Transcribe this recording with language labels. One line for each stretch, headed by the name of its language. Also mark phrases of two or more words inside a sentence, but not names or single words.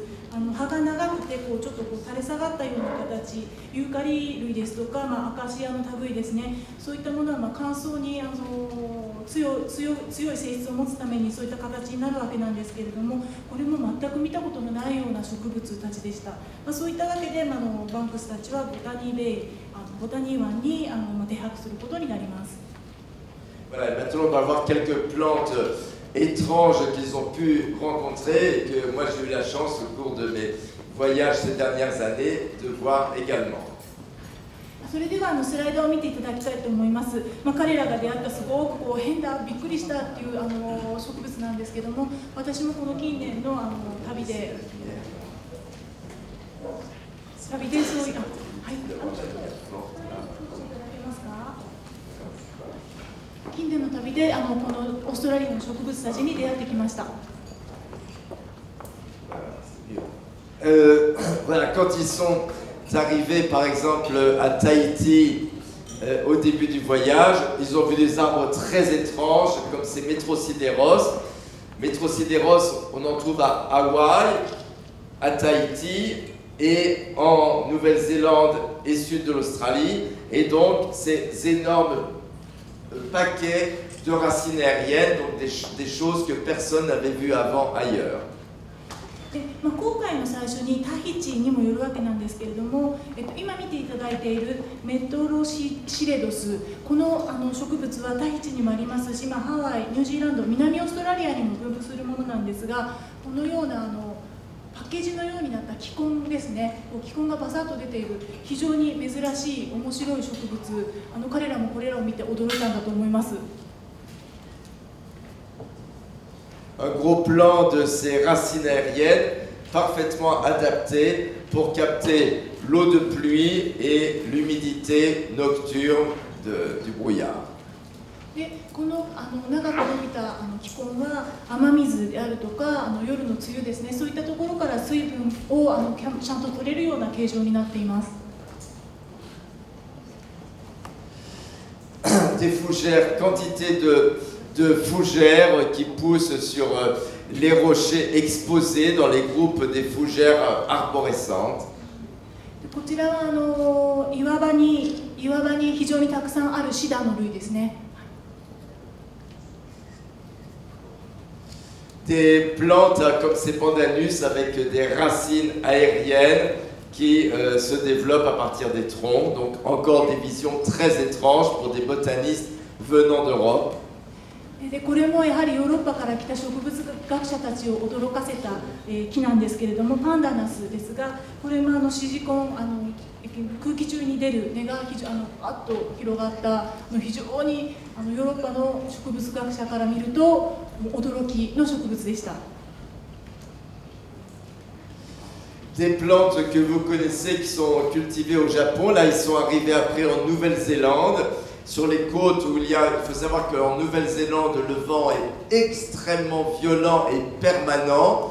Japanese: 葉が長くてちょっと垂れ下がったような形、ユーカリ類ですとか、アカシアの類ですね、そういったものは乾燥に強い性質を持つためにそういった形になるわけなんですけれども、これも全く見たことのないような植物たちでした。そういったわけで、バンクスたちはボタニーベイ、ボタニー湾に停泊することになります。
French: Voilà, maintenant on va voir quelques plantes étranges qu'ils ont pu rencontrer et que moi j'ai eu la chance au cours de mes voyages ces dernières années de voir également.
Japanese: それではスライドを見ていただきたいと思います。彼らが出会ったすごく変だ、びっくりしたっていう植物なんですけども、私もこの近年の旅でそういう近年の旅でこのオーストラリアの植物たちに出会ってきました。
French: Voilà, quand ils sont arrivés par exemple à Tahiti au début du voyage, ils ont vu des arbres très étranges comme ces Metrosideros. Metrosideros, on en trouve à Hawaï, à Tahiti et en Nouvelle-Zélande et sud de l'Australie. Et donc ces énormes paquets de racines aériennes, donc des choses que personne n'avait vues avant ailleurs.
Japanese: で今回の最初にタヒチにもよるわけなんですけれども、今見ていただいているメトロシレドス、この植物はタヒチにもありますし、ハワイ、ニュージーランド、南オーストラリアにも分布するものなんですが、このようなパッケージのようになった気根ですね、気根がバサッと出ている非常に珍しい面白い植物、彼らもこれらを見て驚いたんだと思います。
French: Un gros plan de ces racines aériennes parfaitement adaptées pour capter l'eau de pluie et l'humidité nocturne du brouillard.
Japanese: でこの長く伸びた気根は雨水であるとか夜の梅雨ですね、そういったところから水分をちゃんと取れるような形状になっています。
French: des fougères, quantité de fougères qui poussent sur les rochers exposés dans les groupes des fougères arborescentes.
Japanese: こちらは岩場に非常にたくさんあるシダの類ですね。
French: Des plantes comme ces pandanus avec des racines aériennes qui se développent à partir des troncs. Donc encore des visions très étranges pour des botanistes venant d'Europe.
Japanese: でこれもやはりヨーロッパから来た植物学者たちを驚かせた、木なんですけれども、パンダナスですが、これもシジコン空気中に出る根があっと広がった非常にヨーロッパの植物学者から見ると驚きの植物でした。
French: Des plantes que vous connaissez qui sont cultivées au Japon, là ils sont arrivés après en Nouvelle-Zélande. Sur les côtes où il faut savoir qu'en Nouvelle-Zélande, le vent est extrêmement violent et permanent.